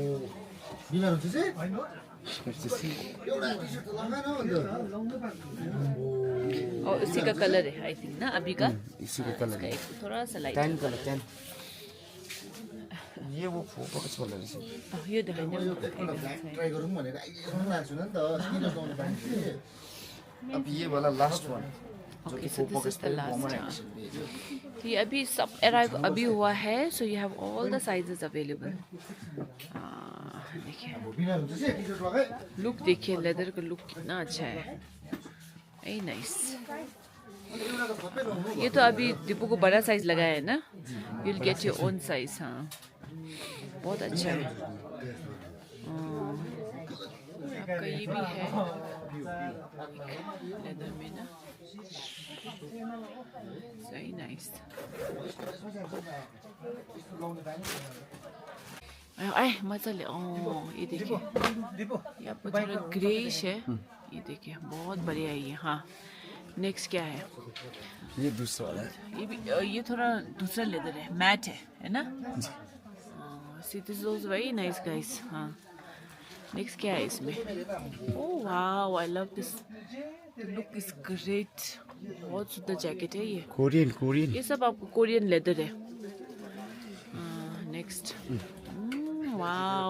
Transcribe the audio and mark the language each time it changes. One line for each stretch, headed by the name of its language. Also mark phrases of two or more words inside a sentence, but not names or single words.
Hindi: और इसी का कलर है
English: I think
Hindi: ना अभी का। इसी का कलर इसका है, एक थोड़ा सा लाइट 10 कलर 10। ये वो फोकस वाला है। यो दिखाइए।
Nepali: ट्राई गरौँ भनेर आइलेसम्म आएको छैन नि त किन लगाउनु पाइन्छ
Hindi: अब ये वाला
English: last one Okay, so this is the last.
Hindi: तो ये अभी सब अराइव अभी हुआ है,
English: so you have all the sizes available.
Hindi: देखिए
Nepali: बिना हुन्छ चाहिँ टी-शर्ट लगाए
Hindi: लुक देखिए, लेदर का लुक कितना अच्छा है,
English: very nice.
Hindi: ये तो अभी दीपू को बड़ा साइज लगाया है ना,
English: you'll get your own size।
Hindi: हाँ बहुत अच्छा है। आपका ये भी है लेदर में ना,
English: very nice.
Nepali: आए मजाले।
Hindi: ये देखिए, ये आपको थोड़ा ग्रेइश है, ये देखिए बहुत बढ़िया है ये। हाँ नेक्स्ट क्या है? ये दूसरा वाला है। ये भी ये थोड़ा दूसरा लेदर है, मैट है ना।
English: See this is also very nice guys.
Hindi: हाँ नेक्स्ट क्या है इसमें?
English: Oh wow, I love this, look is great.
Hindi: बहुत सुंदर जैकेट है ये, कोरियन। ये सब आपको कोरियन लेदर है। नेक्स्ट वाओ,